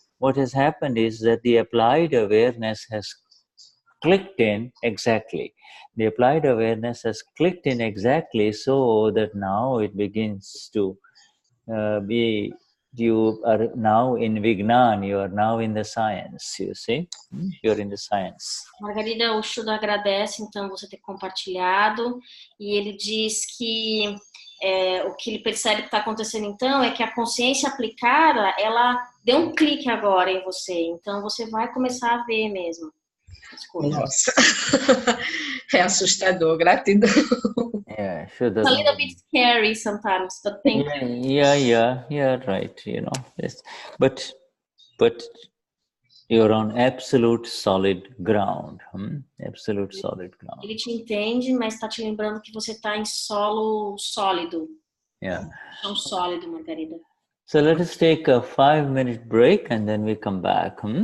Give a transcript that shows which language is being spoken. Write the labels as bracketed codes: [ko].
[en] What has happened is that the applied awareness has clicked in exactly. The applied awareness has clicked in exactly so that now it begins to be, you are now in Vignan, you are now in the science, you see? You're in the science. [pt] Margarida, o Shuddha agradece, então, você ter compartilhado, e ele diz que o que ele percebe que está acontecendo, então, é que a consciência aplicada, ela deu um clique agora em você, então você vai começar a ver mesmo. Nossa, é assustador, gratidão. [en] Yeah, Shuddha. It's a little bit scary sometimes, but thank you. Yeah, right, yes. But you're on absolute solid ground. Absolute solid ground. [pt] Ele te entende, mas está te lembrando que você está em solo sólido. [en] Yeah. [pt] Chão sólido, Margarida. [en] So let us take a 5-minute break and then we come back.